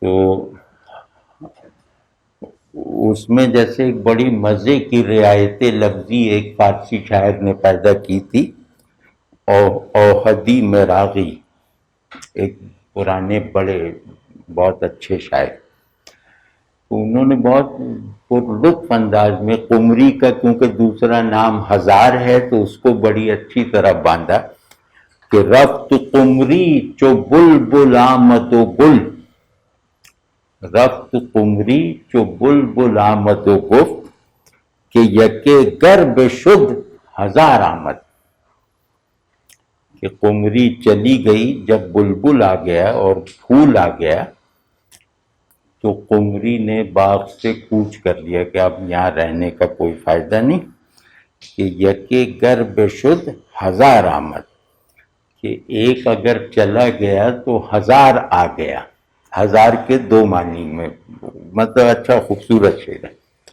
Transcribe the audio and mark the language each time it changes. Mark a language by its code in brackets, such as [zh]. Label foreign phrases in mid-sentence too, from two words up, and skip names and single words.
[ur] تو اس میں جیسے ایک بڑی مزے کی رعایت لفظی ایک فارسی شاعر نے پیدا کی تھی، اوحدی مراغی، ایک پرانے بڑے بہت اچھے شاعر، انہوں نے بہت لطف انداز میں قمری کا، کیونکہ دوسرا نام ہزار ہے تو اس کو بڑی اچھی طرح باندھا کہ [fa] رفت قمری چو بلبل آمد و گل، رفت قمری چو بلبل آمد و گفت کہ یکے گرب شد ہزار آمد، [ur] کہ قمری چلی گئی جب بلبل آ گیا اور پھول آ گیا تو قمری نے باغ سے کوچ کر لیا کہ اب یہاں رہنے کا کوئی فائدہ نہیں، کہ [fa] یکے گرب شد ہزار آمد، [ur] کہ ایک اگر چلا گیا تو ہزار آ گیا، ہزار کے دو معنی میں، مطلب اچھا خوبصورت شعر ہے۔